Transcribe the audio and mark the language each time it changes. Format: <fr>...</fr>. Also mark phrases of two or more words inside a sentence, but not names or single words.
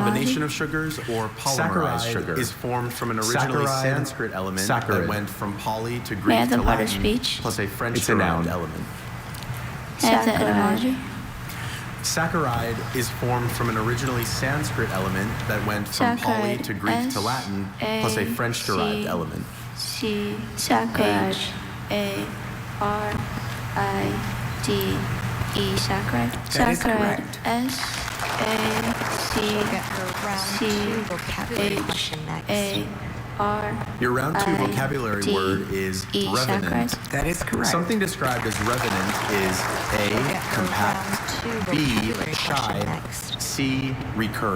<en>combination of sugars or polymerized sugar. Is formed from an originally Sanskrit element that went from Pali to May I Greek have the to part of Latin, speech? plus a French-derived element. May I have the etymology? Saccharide is formed from an originally Sanskrit element that went from Pali to Greek to Latin, plus a French-derived element. C saccharide. A-R-I-D-E saccharide. That is Saccharide. correct. S-A-C-H-A-R. Your round two vocabulary word is revenant. That is correct. Something described as revenant is A, compact, B, shy, C, recurring.</en>